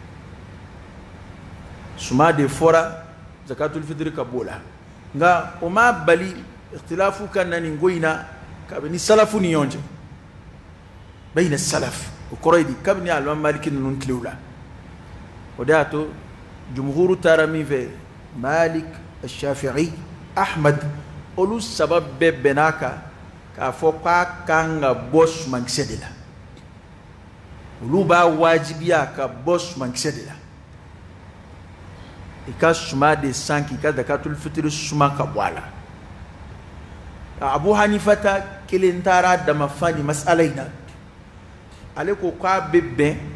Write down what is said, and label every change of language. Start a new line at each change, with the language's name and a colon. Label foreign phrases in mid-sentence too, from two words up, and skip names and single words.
Bambara: suma de fɔra
Arabic: زكاة الفطر
Bambara: ka bɔ o la nka o ma bali ikhtilafu ka na nin ko in na kabini salafu ni ɲɔgɔn cɛ
Arabic: بين السلف
Bambara: o kɔrɔ ye di kabini alimami maliki ninnu tilew la o de y'a to jumhuru taara min fɛ malik shafi'i ahmad olu saba bɛɛ bɛn'a kan k'a fɔ k'a kan ka bɔ sumankisɛ de la olu b'a wajibiya ka bɔ sumankisɛ de la i ka suma de san k'i ka
Arabic: زكاة الفطر
Bambara: suma ka bɔ a la abu hanifata kelen taara dama fan ni masala in na ale ko k'a bɛ bɛn